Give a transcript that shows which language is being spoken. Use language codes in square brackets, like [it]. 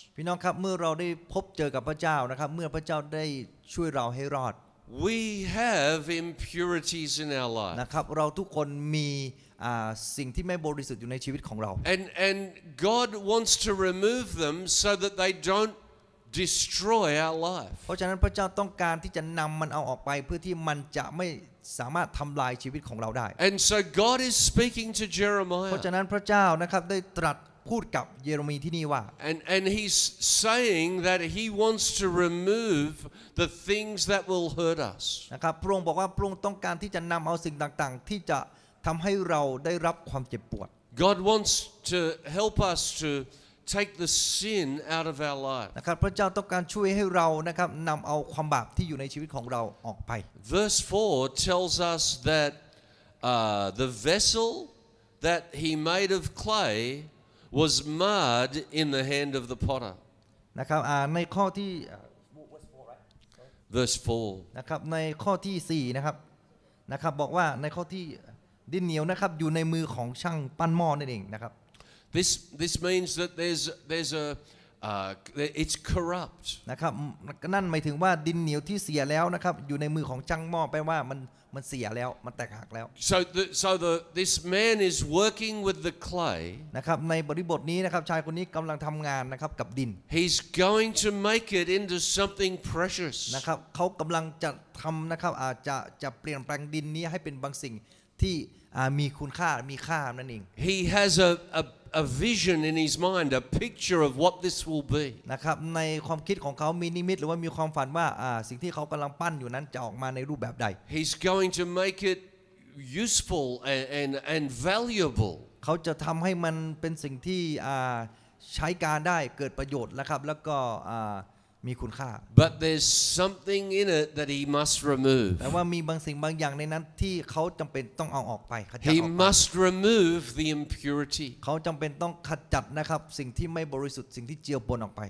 [th] พี่น้องครับเมื่อเราได้พบเจอกับพระเจ้านะครับเมื่อพระเจ้าได้ช่วยเราให้รอด [en] we have impurities in our life. [th] นะครับเราทุกคนมีสิ่งที่ไม่บริสุทธิ์อยู่ในชีวิตของเรา [en] And God wants to remove them so that they don't destroy our life. [th] เพราะฉะนั้นพระเจ้าต้องการที่จะนำมันเอาออกไปเพื่อที่มันจะไม่สามารถทำลายชีวิตของเราได้ [en] And so God is speaking to [th] เพ [en] Jeremiah. [th] ราะฉะนั้นพระเจ้านะครับได้ตรัสพูดกับเยเรมีที่นี่ว่า [en] And he's saying that he wants to remove the things that will hurt us. [th] นะครับพระองค์บอกว่าพระองค์ต้องการที่จะนำเอาสิ่งต่างๆที่จะทำให้เราได้รับความเจ็บปวด [en] God wants to help us to take the sin out of our life. [th] นะครับพระเจ้าต้องการช่วยให้เรานะครับนำเอาความบาปที่อยู่ในชีวิตของเราออกไป [en] Verse 4 tells us that the vessel that he made of clay was marred in the hand of the potter. [th] นะครับในข้อที่ [en] Verse 4. [th] นะครับในข้อที่4นะครับบอกว่าในข้อที่ดินเหนียวนะครับอยู่ในมือของช่างปั้นหม้อนั่นเองนะครับ [en] This means that there's a it's corrupt. [th] นะครับนั่นหมายถึงว่าดินเหนียวที่เสียแล้วนะครับอยู่ในมือของช่างหม้อแปลว่ามันเสียแล้วมันแตกหักแล้ว [en] So this man is working with the clay. [th] นะครับในบริบทนี้นะครับชายคนนี้กำลังทำงานนะครับกับดิน [en] He's going to make it into something precious. [th] นะครับเขากำลังจะทำนะครับจะเปลี่ยนแปลงดินนี้ให้เป็นบางสิ่งที่มีคุณค่ามีค่านั่นเอง [en] He has a vision in his mind, a picture of what this will be. [th] นะครับในความคิดของเขามีนิมิตหรือว่ามีความฝันว่าสิ่งที่เขากำลังปั้นอยู่นั้นจะออกมาในรูปแบบใด [en] He's going to make it useful and valuable. [th] เขาจะทำให้มันเป็นสิ่งที่ใช้การได้เกิดประโยชน์นะครับแล้วก็มีคุณค่า [en] But there's something in it that he must remove. [th] แต่ว่ามีบางสิ่งบางอย่างในนั้นที่เขาจำเป็นต้องเอาออกไปขจัดอ [en] He [th] อกไป [en] must remove the impurity. [th] เขาจำเป็นต้องขจัดนะครับสิ่งที่ไม่บริสุทธิ์สิ่งที่เจือปนออกไป